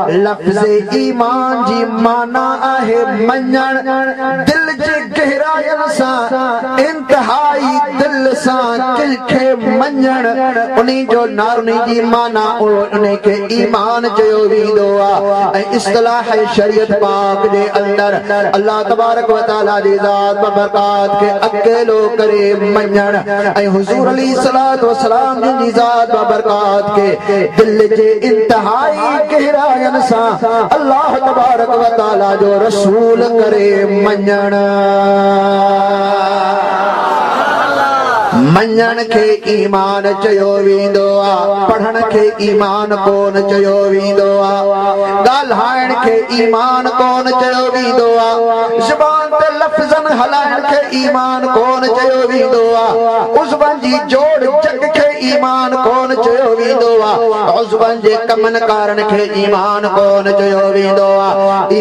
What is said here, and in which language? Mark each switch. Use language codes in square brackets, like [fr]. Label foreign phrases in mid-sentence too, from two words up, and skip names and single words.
[sd] लफ्ज़ ईमान जी माना आहे मञण, दिल जे गहरायन सा इंतहाई दिल सा कंहिंखे मञण, उन्हीं जो नालो उन्हीं जी माना उन्हीं के ईमान चयो वेंदो आहे। ऐं इस्तिलाह शरीयत पाक जे अंदर [ar] الله تبارك وتعالى [sd] जी ज़ात व बरकात के अकेलो करे मञण ऐं हुजूर [ar] عليه الصلاة والسلام [sd] जी ज़ात व बरकात के दिल जे इंतहाई गहरायन सा [ar] الله تبارك وتعالى [sd] जो रसूल करे मञण। मञण खे ईमान चयो वेंदो आहे, पढ़ण खे ईमान कोन चयो वेंदो आहे, ॻाल्हाइण खे ईमान कोन चयो वेंदो आहे, ज़ुबान ते लफ़्ज़न हलाइण खे ईमान कोन चयो वेंदो आहे, उज़वन जी जोड़ जग खे ईमान कोन चयो वेंदो आहे, उज़वन जे कमन कारण खे ईमान कोन चयो वेंदो आहे।